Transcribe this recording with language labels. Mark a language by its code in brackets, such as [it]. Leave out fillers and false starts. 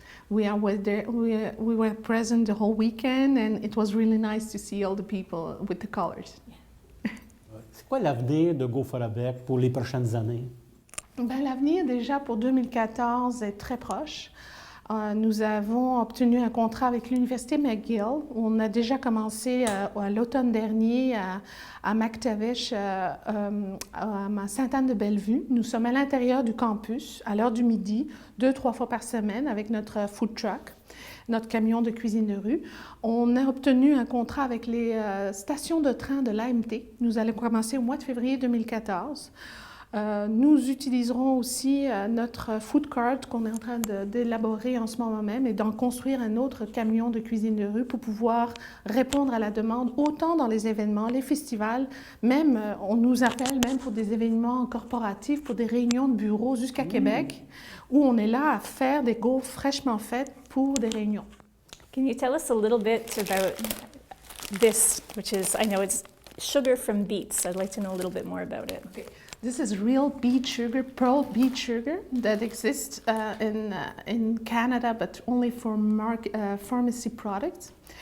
[en] We were present the whole weekend and it was really nice to see all the people with the colors. [fr] C'est quoi l'avenir de GoFrabec pour les prochaines années? Ben, l'avenir déjà pour 2014 est très proche. Nous avons obtenu un contrat avec l'Université McGill. On a déjà commencé à l'automne dernier à McTavish, à Sainte-Anne-de-Bellevue. Nous sommes à l'intérieur du campus, à l'heure du midi, 2-3 fois par semaine avec notre food truck, notre camion de cuisine de rue. On a obtenu un contrat avec les stations de train de l'AMT. Nous allons commencer au mois de février 2014. Nous utiliserons aussi notre food cart qu'on est en train d'élaborer en ce moment même et d'en construire un autre camion de cuisine de rue pour pouvoir répondre à la demande autant dans les événements, les festivals, même on nous appelle même pour des événements corporatifs, pour des réunions de bureaux jusqu'à Québec où on est là à faire des gaufres fraîchement faites pour des réunions. [en] Can you tell us a little bit about this, which is, I know it's sugar from beets. I'd like to know a little bit more about it. Okay. This is real beet sugar, pearl beet sugar that exists in Canada, but only for pharmacy products.